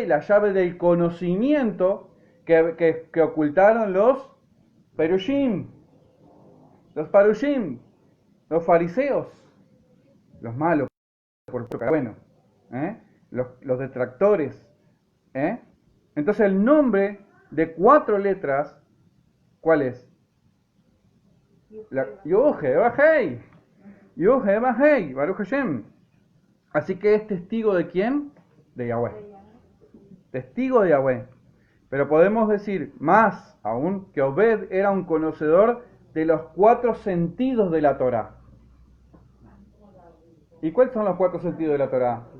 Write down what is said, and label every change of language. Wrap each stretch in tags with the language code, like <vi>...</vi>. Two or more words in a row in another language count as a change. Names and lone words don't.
<es>La llave del conocimiento que ocultaron los Perushim, los fariseos, los malos, por supuesto, bueno, los detractores. Entonces el nombre de 4 letras, ¿cuál es? Yud-Heh-Vah-Hei. Yud-Heh-Vah-Hei,</es> <he>ברוך השם.</he> <es>Así que es testigo de quién? De Yahweh. Testigo de Yahweh. Pero podemos decir más aún que Obed era un conocedor de los 4 sentidos de la Torá. ¿Y cuáles son los 4 sentidos de la Torá?</es>